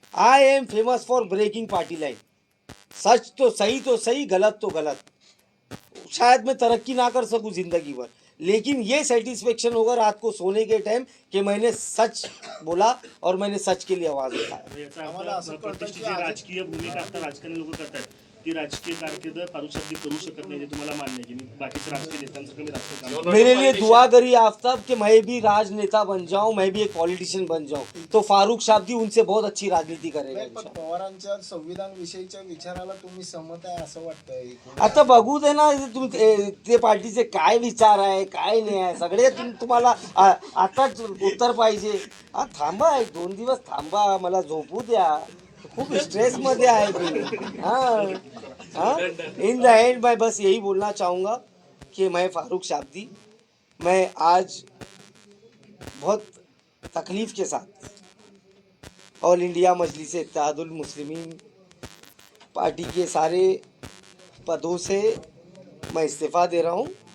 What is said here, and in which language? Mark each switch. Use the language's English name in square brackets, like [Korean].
[English] I am famous for breaking party line. [Hindi] सच तो सही, गलत तो गलत। शायद मैं तरक्की ना कर सकूं ज़िंदगी भर, लेकिन ये सेटिस्फेक्शन होगा रात को सोने के टाइम कि मैंने सच बोला और मैंने सच के लिए आवाज़ उठाया। [Marathi] याचा अर्थ प्रतिष्ठित जी राजकीय भूमिका आता राजकारणी लोक करतात, ती राजकीय कारकीर्द फारूक शाब्दी करू शकत नाही, हे तुम्हाला मान्य आहे की मी बाकीच्या राजकीय नेत्यांसारखं मी राजकीय काम [Hindi] मेरे लिए दुआ करिए आफ्ताब कि मैं भी राजनेता बन जाऊं, मैं भी एक पॉलिटिशियन बन जाऊं, तो फारूक शाब्दी उनसे बहुत अच्छी राजनीति करेगा [Marathi] नाही, पण [Hindi] इंशाल्लाह। [Marathi] पवारांच्या संविधान विषयीच्या विचाराला तुम्ही सहमत आहे असं वाटतंय? आता बघू दे ना, ते पार्टीचे काय विचार आहे, काय नाही आहे, सगळे तुम्हाला आताच उत्तर पाहिजे। थांबा, 1-2 दिवस थांबा, मला झोपू द्या, खूप स्ट्रेसमध्ये आहे मी। [Hindi] हाँ, [English] in the end [Hindi] मैं बस यही बोलना चाहूँगा कि मैं फारूक शाब्दी, मैं आज बहुत तकलीफ़ के साथ ऑल इंडिया मजलिस इत्तेहादुल मुस्लिमीन पार्टी के सारे पदों से मैं इस्तीफ़ा दे रहा हूँ।